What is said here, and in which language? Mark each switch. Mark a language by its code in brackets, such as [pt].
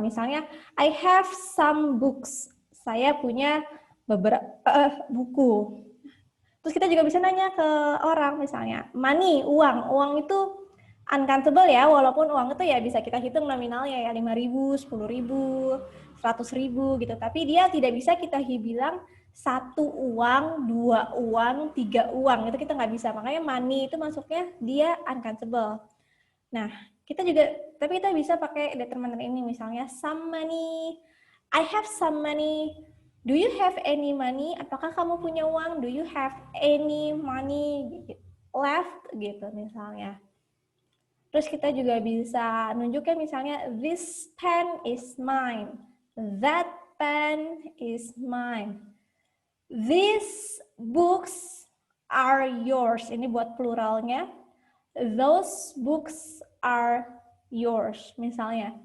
[id] Misalnya [en] I have some books. [id] Saya punya beberapa buku. Terus kita juga bisa nanya ke orang misalnya, money, uang. Uang itu uncountable ya, walaupun uang itu ya bisa kita hitung nominalnya ya 5.000, 10.000, 100.000 gitu. Tapi dia tidak bisa kita bilang 1 uang, 2 uang, 3 uang. Itu kita nggak bisa. Makanya money itu masuknya dia uncountable. Nah, tapi kita bisa pakai determiner ini misalnya [en] some money, I have some money. Do you have any money? [id] Apakah kamu punya uang? [en] Do you have any money left? [id] Gitu misalnya. Terus kita juga bisa nunjukkan misalnya [en] this pen is mine. That pen is mine. These books are yours. [id] Ini buat pluralnya. [en] Those books are yours [id] misalnya.